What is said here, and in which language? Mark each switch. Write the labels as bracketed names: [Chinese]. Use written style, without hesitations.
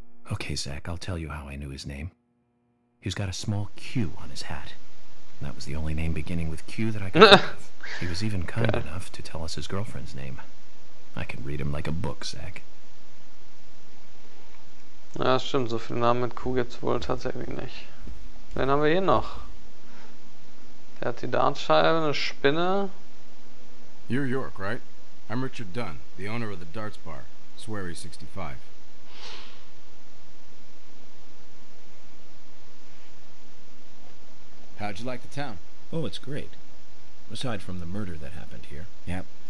[English] Okay, Zach, I'll tell you how I knew his name. He's got a small Q on his hat. And that was the only name beginning with Q that I could think of. He was even kind enough to tell us his girlfriend's name. I can read him like a book, Zach. [German] Ja, stimmt, so viele Namen mit Q gibt's wohl tatsächlich nicht. Wen haben wir hier noch? Der hat die Dartscheibe, eine Spinne. [English] You're York, right? I'm Richard Dunn, the owner of the darts bar, Swery 65. How'd you like the town? Oh, it's great. Aside from the murder that happened here. Yep.